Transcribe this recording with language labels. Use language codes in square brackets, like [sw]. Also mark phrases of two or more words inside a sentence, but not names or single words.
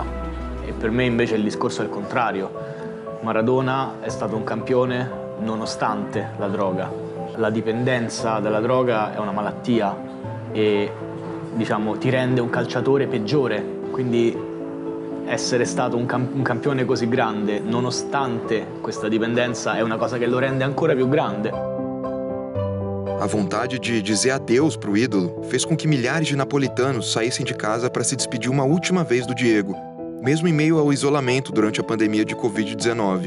[it] E per me invece il discorso è il contrario. Maradona è stato un campione nonostante la droga. La dipendenza dalla droga è una malattia e, diciamo, ti rende un calciatore peggiore. Quindi essere stato un campione così grande, nonostante questa dipendenza, è una cosa che lo rende ancora più grande. [pt] A vontade de dizer adeus para o ídolo fez com que milhares de napolitanos saíssem de casa para se despedir uma última vez do Diego, mesmo em meio ao isolamento durante a pandemia de Covid-19.